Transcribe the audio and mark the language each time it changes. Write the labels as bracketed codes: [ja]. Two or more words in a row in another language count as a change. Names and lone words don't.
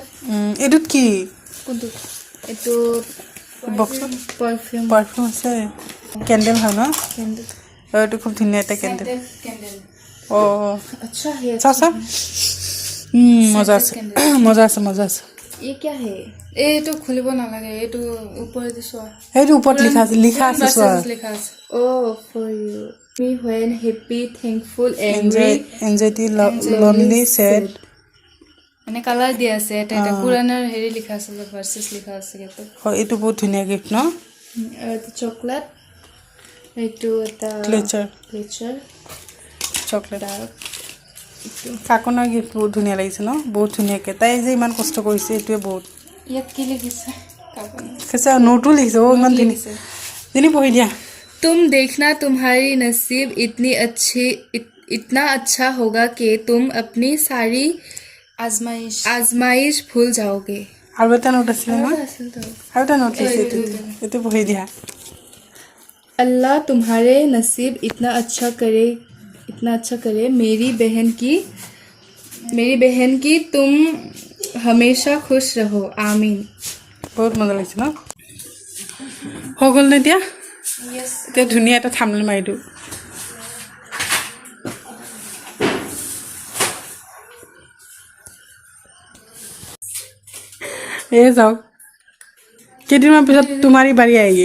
[as] এইটোত কি কোনটো এইটো বক্সত পাৰফিউম আছে কেণ্ডেল হয় ন কেণ্ডেল এইটো খুব ধুনীয়া এটা কেণ্ডেল আচ্ছা হে চা মজা আছে [hi] ये क्या है [as] এইটো খুলিব নালাগে এইটো ওপৰতে চোৱা এইটো ওপৰত লিখা আছে চোৱা লিখা আছে [en] for you me when happy thankful anxiety lonely sad [as] মানে কালাৰ দিয়া আছে এটা কুৰানৰ হেৰি লিখা আছে ভাৰ্সেস লিখা আছে ইয়াতে হয় এইটো বহুত ধুনীয়া গিফ্ট ন এইটো চকলেট এইটো এটা ক্লেচাৰ চকলেট কাকনৰ গিফ্ট বহুত ধুনীয়া লাগিছে ন বহুত ধুনীয়াকৈ তাই যে ইমান কষ্ট কৰিছে এইটোৱে বহুত ইয়াত কি লিখিছে কৈছে নোটো লিখিছে ইমান ধুনীয়া যেনি পঢ়ি দিয়া [hi] तुम देखना तुम्हारी नसीब इतना अच्छा होगा कि तुम अपनी सारी आजमाइश भूल जाओगे [as] আৰু এটা নোট আছিলে ন আৰু এটা নোট লিখিছে এইটো পঢ়ি দিয়া [hi] अल्लाह तुम्हारे नसीब इतना अच्छा करे मेरी बहन की तुम हमेशा खुश रहो आमीन [as] বহুত মজা লাগিছে ন হৈ গ'ল নে এতিয়া এতিয়া ধুনীয়া এটা থাম্বনেইল মাৰি দিওঁ এই যাওক কেইদিনমান পিছত তোমাৰি বাৰী আহি